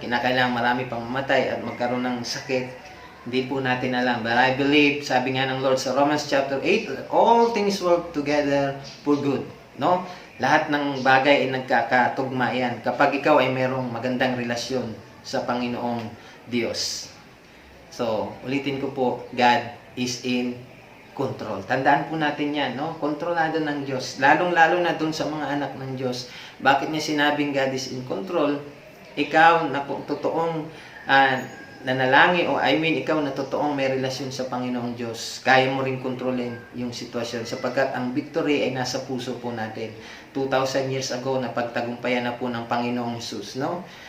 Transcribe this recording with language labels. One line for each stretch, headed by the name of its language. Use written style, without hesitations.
Filipino: Kinakailangan marami pang mamatay at magkaroon ng sakit. Hindi po natin alam.
English: But I believe,
Filipino: sabi nga ng Lord sa
English: Romans chapter 8, that all things work together for good. No?
Filipino: Lahat ng bagay ay nagkakatugma yan kapag ikaw ay mayroong magandang relasyon sa Panginoong Diyos. So, ulitin ko po,
English: God is in control.
Filipino: Tandaan po natin yan, no? Kontrolado ng Diyos. Lalong-lalo na dun sa mga anak ng Diyos. Bakit niya sinabing
English: God is in control?
Filipino: Ikaw na totoong nanalangin, ikaw na totoong may relasyon sa Panginoong Diyos, kaya mo rin kontrolin yung sitwasyon sapagkat ang victory ay nasa puso po natin. 2,000 years ago, napagtagumpayan na po ng Panginoong Jesus, no?